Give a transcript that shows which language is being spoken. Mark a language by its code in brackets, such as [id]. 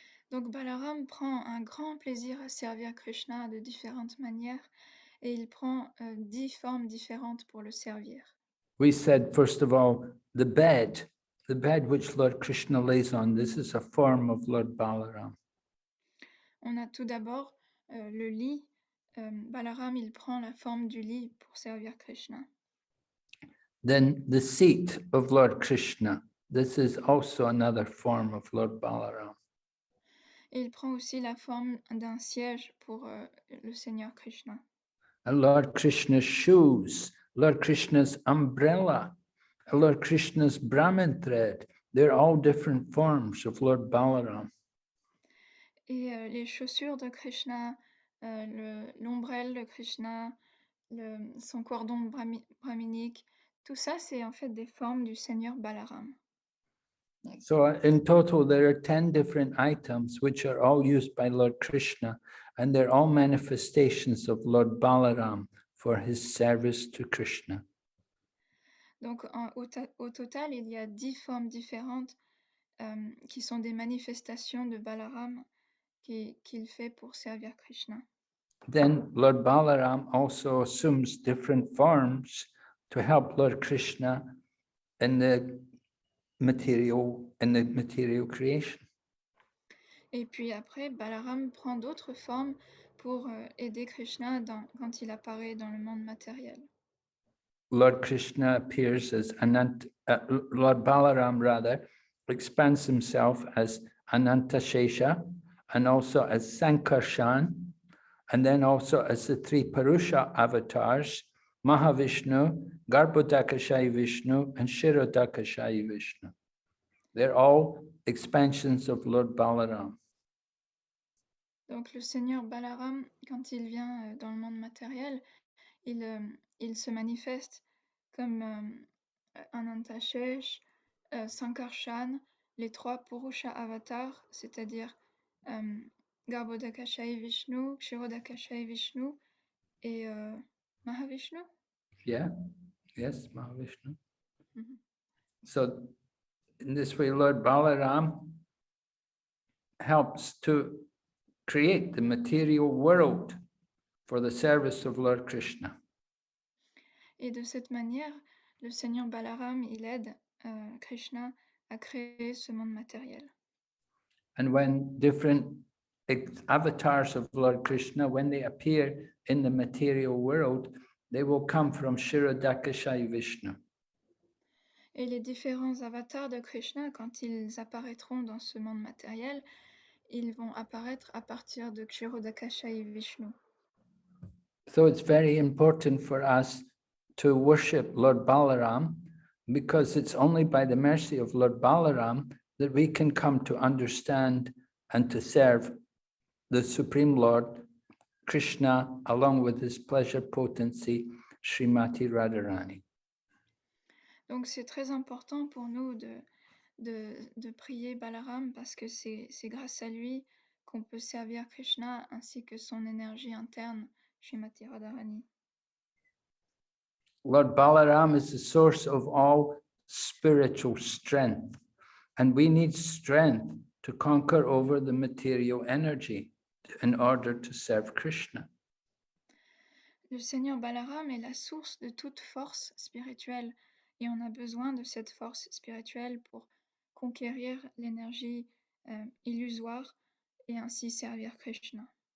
[fr] Donc Balaram prend un grand plaisir à servir Krishna de différentes manières, et il prend 10 formes différentes pour le servir. [en] We said, first of all, the bed which Lord Krishna lays on, this is a form of Lord Balaram. [fr] On a tout d'abord le lit. Balaram, il prend la forme du lit pour servir Krishna. [en] Then the seat of Lord Krishna, this is also another form of Lord Balaram. [fr] Et il prend aussi la forme d'un siège pour le Seigneur Krishna. [en] And Lord Krishna's shoes, Lord Krishna's umbrella, Lord Krishna's Brahmin thread, they're all different forms of Lord Balaram. [fr] Et les chaussures de Krishna, l'ombrelle de Krishna, son cordon brahminique, tout ça, c'est en fait des formes du Seigneur Balaram. [en] So in total, there are 10 different items which are all used by Lord Krishna, and they're all manifestations of Lord Balaram for his service to Krishna. [fr] Donc au total, il y a 10 formes différentes qui sont des manifestations de Balaram qu'il fait pour servir Krishna. [en] Then Lord Balaram also assumes different forms to help Lord Krishna in the material creation. [fr] Et puis après, Balaram prend d'autres formes pour aider Krishna quand il apparaît dans le monde matériel. [en] Lord Krishna appears as Lord Balaram rather expands himself as Anantashesha and also as Sankarshan, and then also as the three Purusha avatars, Mahavishnu, Garbhodakashayi Vishnu, and Shirodakashayi Vishnu. They're all expansions of Lord Balaram. [fr] Donc le Seigneur Balaram, quand il vient dans le monde matériel, il se manifeste comme Anantashesh, Sankarshan, les trois Purusha avatars, c'est-à-dire Garbhodakashayi Vishnu, Kshirodakashayi Vishnu et Mahavishnu. [en] Yeah, yes, Mahavishnu. Mhm. So in this way, Lord Balaram helps to create the material world for the service of Lord Krishna. [fr] Et de cette manière, le Seigneur Balaram, il aide Krishna à créer ce monde matériel. [en] And when different avatars of Lord Krishna, when they appear in the material world, they will come from Shirodakashayi Vishnu. [fr] Et les différents avatars de Krishna, quand ils apparaîtront dans ce monde matériel, ils vont apparaître à partir de Kshirodakashayi Vishnu. [en] So it's very important for us to worship Lord Balaram, because it's only by the mercy of Lord Balaram that we can come to understand and to serve the Supreme Lord Krishna along with his pleasure potency, Srimati Radharani. [fr] Donc c'est très important pour nous de prier Balaram parce que c'est grâce à lui qu'on peut servir Krishna ainsi que son énergie interne, Srimati Radharani. [en] Lord Balaram is the source of all spiritual strength, and we need strength to conquer over the material energy in order to serve Krishna. [fr] Le Seigneur Balaram est la source de toute force spirituelle et on a besoin de cette force spirituelle pour conquérir l'énergie illusoire et ainsi servir Krishna.